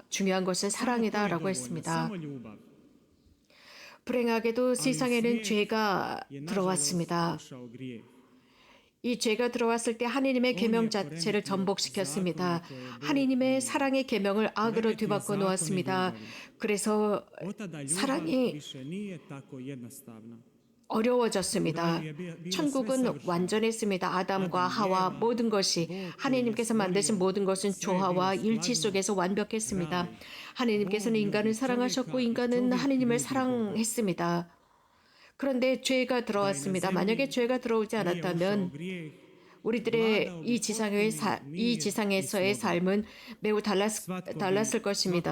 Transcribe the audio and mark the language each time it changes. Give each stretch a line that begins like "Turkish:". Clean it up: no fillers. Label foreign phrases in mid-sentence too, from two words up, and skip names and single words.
Korean: 중요한 것은 사랑이다 라고 했습니다. 불행하게도 세상에는 죄가 들어왔습니다. 이 죄가 들어왔을 때 하느님의 계명 자체를 전복시켰습니다. 하느님의 사랑의 계명을 악으로 뒤바꿔 놓았습니다. 그래서
Croatian: Otada ljubav
Korean: 사랑이
Croatian: više nije tako jednostavna.
Korean: 어려워졌습니다. 천국은 완전했습니다. 아담과 하와 모든 것이 하나님께서 만드신 모든 것은 조화와 일치 속에서 완벽했습니다. 하나님께서는 인간을 사랑하셨고 인간은 하나님을 사랑했습니다. 그런데 죄가 들어왔습니다. 만약에 죄가 들어오지 않았다면 우리들의 이 지상에서의 삶은 매우 달랐을 것입니다.